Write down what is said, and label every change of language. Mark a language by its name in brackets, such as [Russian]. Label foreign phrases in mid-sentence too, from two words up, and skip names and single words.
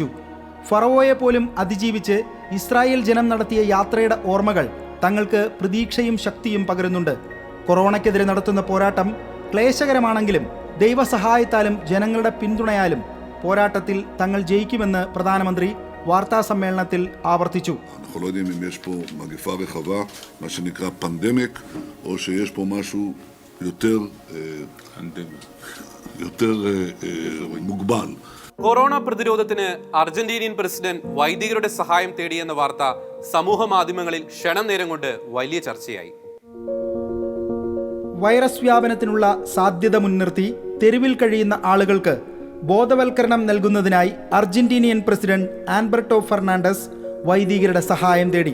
[Malayalam] ഫറവോയെ പോലും അതിജീവിച്ച് ഇസ്രായേൽ ജനം നടത്തിയ യാത്രയുടെ ഓർമ്മകൾ തങ്ങൾക്ക് പ്രതീക്ഷയും ശക്തിയും പകരുന്നുണ്ട്. കൊറോണയ്ക്കെതിരെ നടത്തുന്ന പോരാട്ടം ക്ലേശകരമാണെങ്കിലും ദൈവസഹായത്താലും ജനങ്ങളുടെ പിന്തുണയാലും പോരാട്ടത്തിൽ തങ്ങൾ ജയിക്കുമെന്ന് പ്രധാനമന്ത്രി വാർത്താ സമ്മേളനത്തിൽ ആവർത്തിച്ചു. [Hebrew] אנחנו לא יודעים אם יש פה מגפה רחבה, מה שנקרא פנדמיק, או שיש פה משהו יותר מוגבל. [Malayalam] കൊറോണ പ്രതിരോധത്തിന് അർജന്റീനിയൻ പ്രസിഡന്റ് വൈദികരുടെ സഹായം തേടിയെന്ന വാർത്ത സമൂഹ മാധ്യമങ്ങളിൽ ക്ഷണം നേരം കൊണ്ട് വലിയ ചർച്ചയായി. വൈറസ് വ്യാപനത്തിനുള്ള സാധ്യത മുൻനിർത്തി തെരുവിൽ കഴിയുന്ന ആളുകൾക്ക് ബോധവൽക്കരണം നൽകുന്നതിനായി അർജന്റീനിയൻ പ്രസിഡന്റ് ആൽബർട്ടോ ഫെർണാണ്ടസ് വൈദികരുടെ സഹായം തേടി.